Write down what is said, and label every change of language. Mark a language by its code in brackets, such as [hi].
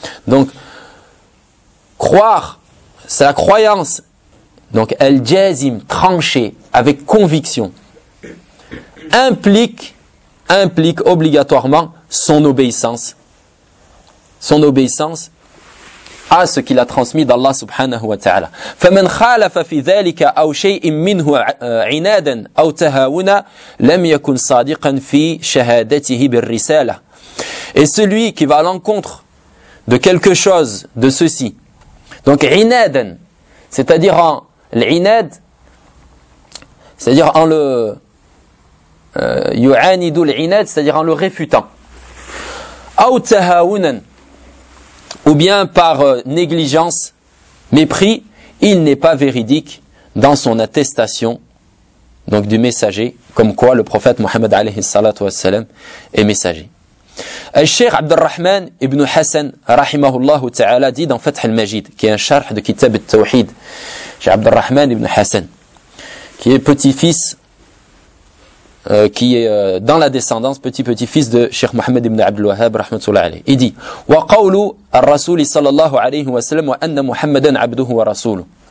[fr] Donc, croire, c'est la croyance, donc al-jazim, tranché, avec conviction, implique obligatoirement son obéissance à ce qu'il a transmis d'Allah subhanahu wa ta'ala. [ar] فَمَنْ خَالَفَ فِي ذَلِكَ أَوْ شَيْءٍ مِّنْهُ عِنَادًا أَوْ تَهَاوُنًا لَمْ يَكُنْ صَادِقًا فِي شَهَادَتِهِ بِالرِّسَالَةِ. [fr] Et celui qui va à l'encontre de quelque chose de ceci. Donc, inaden, c'est-à-dire en l'inad, c'est-à-dire en le yu'anidu l'inad, c'est-à-dire en le réfutant. Ou tahawunan, ou bien par négligence, mépris, il n'est pas véridique dans son attestation, donc du messager, comme quoi le prophète Muhammad alayhi salatu wassalam est messager. [ar] الشيخ عبد الرحمن ابن حسن رحمه الله تعالى دي dans فتح المجيد qui est un شرح de كتاب التوحيد شيخ عبد الرحمن ابن حسن [fr] qui est petit-fils qui est dans la descendance petit-petit-fils de [ar] شيخ محمد ابن عبد الوهاب رحمة الله عليه il dit وقول الرسول صلى الله عليه وسلم وأن محمدا عبده ورسوله